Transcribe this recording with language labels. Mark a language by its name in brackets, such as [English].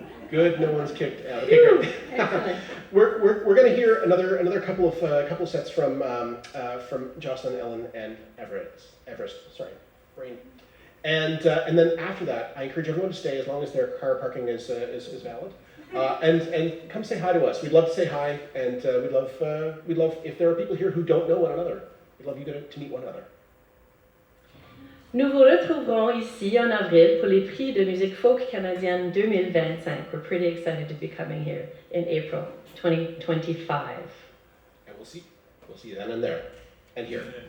[English] Good, no one's kicked out. Okay, great. We're going to hear another couple of sets from Jocelyne, Ellen, and Everest. Sorry, brain. And then after that, I encourage everyone to stay as long as their car parking is valid. And come say hi to us. We'd love to say hi, and we'd love if there are people here who don't know one another. We'd love you to meet one another. [French] Nous vous retrouverons ici en avril pour les prix de musique folk canadienne 2025. [English] We're pretty excited to be coming here in April 2025. And we'll see you then and there and here.